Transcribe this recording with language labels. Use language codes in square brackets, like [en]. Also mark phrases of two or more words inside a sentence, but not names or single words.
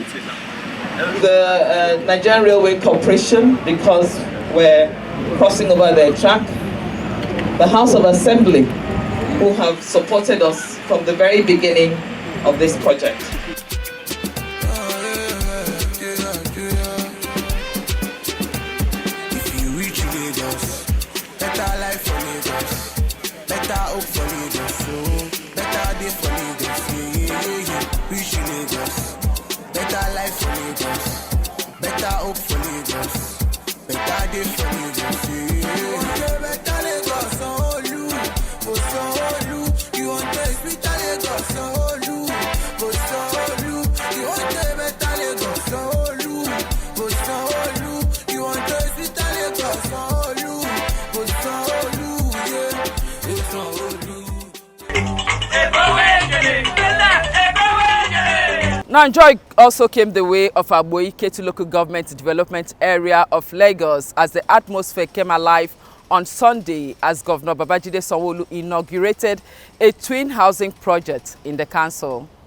[en] The Nigerian Railway Corporation, because we're crossing over their track. The House of Assembly, who have supported us from the very beginning of this project. If you reach Lagos, better life for Lagos, better hope for Lagos, better day for Lagos, reach Lagos, better life for Lagos, better hope for Lagos, better day for Lagos, better Lagos, Sanwo-Olu, Sanwo-Olu, you want to speak Lagos, Sanwo-Olu, Sanwo-Olu, you want to better Lagos, Sanwo-Olu, Sanwo-Olu, you want to speak Lagos, Sanwo-Olu, Sanwo-Olu, yeah, Sanwo-Olu. Now, joy also came the way of Agboyi-Ketu local government development area of Lagos as the atmosphere came alive on Sunday as Governor Babajide Sanwo-Olu inaugurated a twin housing project in the council.